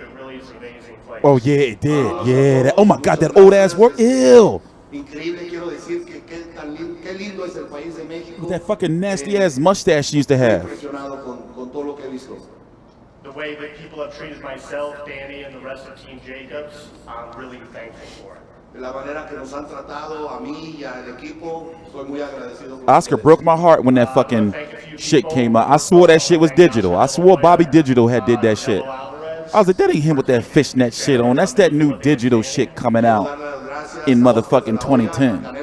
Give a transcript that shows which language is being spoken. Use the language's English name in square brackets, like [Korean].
[English] It really is an amazing place. Oh yeah, it did. Yeah. Oh my God, that old ass work. Ew. [Spanish] Increíble, quiero decir que qué lindo es el país de México. [English] That fucking nasty ass mustache she used to have. [Spanish] Impresionado con todo lo que he visto. [English] The way that people have treated myself, Danny, and the rest of Team Jacobs, I'm really thankful for it. [Spanish] De la manera que nos han tratado a mí y al equipo, soy muy agradecido. [English] Oscar broke my heart when that fucking shit came out. I swore that shit was digital. I swore Bobby Digital had did that shit. I was like, that ain't him with that fishnet shit on. That's that new digital shit coming out in motherfucking 2010.